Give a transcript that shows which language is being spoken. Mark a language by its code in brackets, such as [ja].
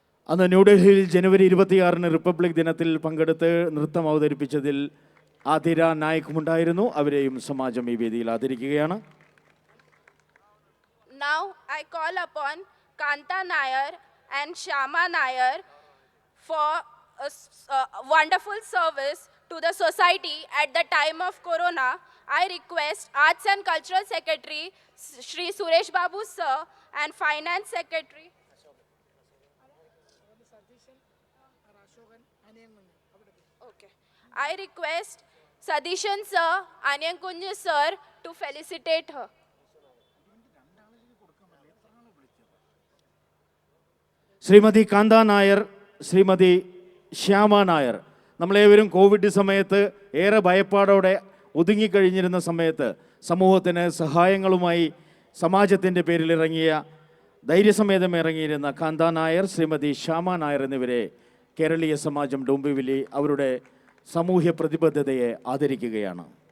[ml] അന്ന് ന്യൂഡൽഹിയിൽ ജനുവരി 26 റിപ്പബ്ലിക് ദിനത്തിൽ പങ്കെടുത്ത് നൃത്തം അവതരിപ്പിച്ചതിൽ ആതിര നായിക്കും ഉണ്ടായിരുന്നു. അവരെയും സമാജം ഈ വേദിയിൽ ആദരിക്കുകയാണ്. [en] Now I call upon Kanta Nair and Shyama Nair for a wonderful service to the society at the time of Corona. I request Arts and Cultural Secretary Shri Suresh Babu Sir and Finance Secretary I request Sadishan Sir, Anyankunja Sir to felicitate her. [ml] Shrimati kantha Nair, Shrimati Shyama Nair, നമ്മളേവരും Covid സമയത്ത് ഏറെ ഭയപ്പാടോടെ ഒതുങ്ങിക്കഴിഞ്ഞിരുന്ന സമയത്ത് സമൂഹത്തിന് സഹായങ്ങളുമായി സമാജത്തിൻ്റെ പേരിൽ ഇറങ്ങിയ ധൈര്യസമേതം ഇറങ്ങിയിരുന്ന കാന്ത നായർ, ശ്രീമതി ശ്യാമ നായർ എന്നിവരെ കേരളീയ സമാജം ഡോംബിവിലി അവരുടെ സാമൂഹ്യ പ്രതിബദ്ധതയെ ആദരിക്കുകയാണ്.